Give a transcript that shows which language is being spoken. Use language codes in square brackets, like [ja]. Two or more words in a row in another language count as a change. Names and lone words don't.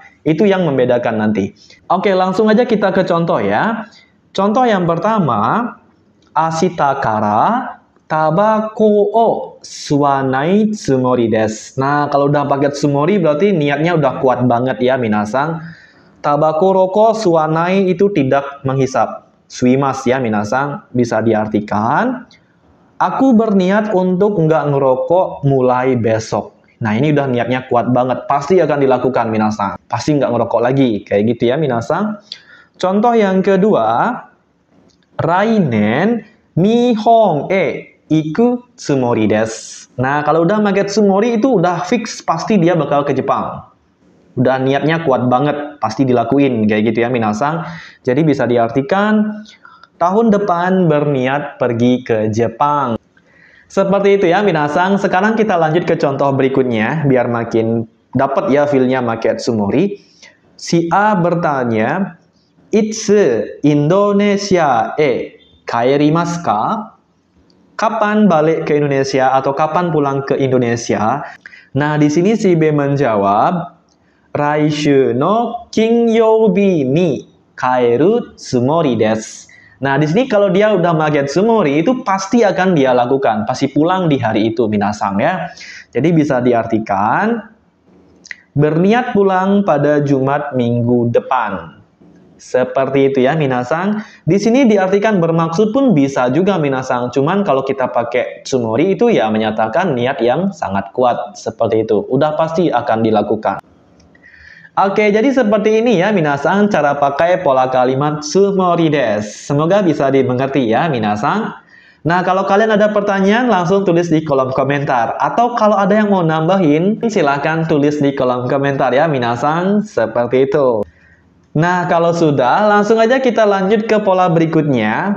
[id] Itu yang membedakan nanti. Oke, langsung aja kita ke contoh ya. Contoh yang pertama, [ja] 明日からタバコを吸わないつもりです. [id] Nah, kalau udah pakai tsumori berarti niatnya udah kuat banget ya minasang. Tabako roko suwanai itu tidak menghisap. Suimas ya minasang, bisa diartikan aku berniat untuk nggak ngerokok mulai besok. Nah, ini udah niatnya kuat banget. Pasti akan dilakukan, minasang. Pasti nggak ngerokok lagi. Kayak gitu ya, minasang. Contoh yang kedua, [ja] 来年日本行くつもりです. [id] Nah, kalau udah pakai tsumori itu udah fix. Pasti dia bakal ke Jepang. Udah niatnya kuat banget. Pasti dilakuin. Kayak gitu ya, minasang. Jadi bisa diartikan tahun depan berniat pergi ke Jepang. Seperti itu ya minasang. Sekarang kita lanjut ke contoh berikutnya biar makin dapat ya feel-nya make tsumori. Si A bertanya, [ja] "いつインドネシア帰りますか?" [id] Kapan balik ke Indonesia atau kapan pulang ke Indonesia? Nah, di sini si B menjawab, [ja] "来週の金曜日に帰るつもりです." [id] Nah, di sini kalau dia udah pakai tsumori itu pasti akan dia lakukan, pasti pulang di hari itu minasang ya. Jadi bisa diartikan berniat pulang pada Jumat minggu depan. Seperti itu ya minasang. Di sini diartikan bermaksud pun bisa juga minasang. Cuman kalau kita pakai tsumori itu ya menyatakan niat yang sangat kuat seperti itu. Udah pasti akan dilakukan. Oke, jadi seperti ini ya minasang cara pakai pola kalimat [ja] つもりです. [id] Semoga bisa dimengerti ya minasang. Nah, kalau kalian ada pertanyaan langsung tulis di kolom komentar. Atau kalau ada yang mau nambahin, silahkan tulis di kolom komentar ya minasang. Seperti itu. Nah, kalau sudah, langsung aja kita lanjut ke pola berikutnya.